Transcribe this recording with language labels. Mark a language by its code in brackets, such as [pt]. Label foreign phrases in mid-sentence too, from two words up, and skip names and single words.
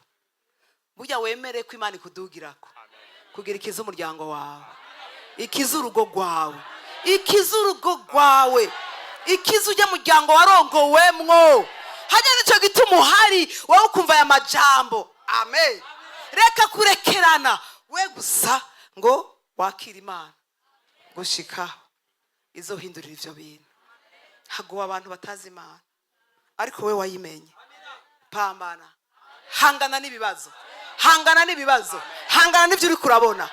[rn] Burya wemere ko imana ikudugirako kugira ikiza umuryango wawe, ikiza urugo rwawe, ikiza urugo rwawe, ikiza ujya muryango warongowemwo. Hajya nicyo gituma uhari wowe ukumva aya majambo. Amen. Reka kurekerana we gusa ngo wakira imana gushikaho izohindurira ivyo bintu. Haguwa abantu batazi imana ariko we wayimenye. Pambana, hangana n'ibibazo, hangana n'ibibazo, hangana n'ivyo uri kurabona.